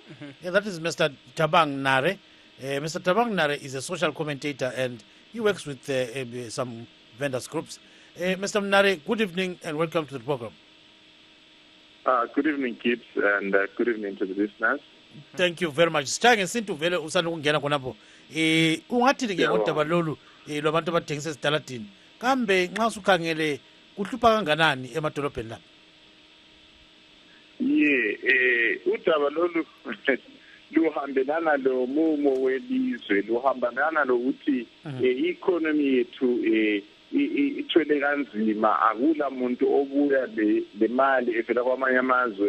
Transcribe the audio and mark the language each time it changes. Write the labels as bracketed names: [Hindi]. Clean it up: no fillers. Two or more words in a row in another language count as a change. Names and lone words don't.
[English] Yeah, that is Mr. Thabang Nare. Mr. Thabang Nare is a social commentator and he works with some vendors groups. Mr. Nare, good evening and welcome to the program. Good evening, Gibbs, and good evening to the listeners. Thank you very much. [North Ndebele] Sithange sintu vele usanda ukungena khonapho. Ungathi ke ngodaba lolu lwabantu abathengisa ezitaladini. Kambe nxa usukhangele kuhlupha kanganani emadolobheni lapha? Udaba lolu luhambelana lo mumo welizwe, luhambelana lokuthi i-economy yethu ithwele kanzima, akula muntu obuya le mali evela kwamanye amazwe.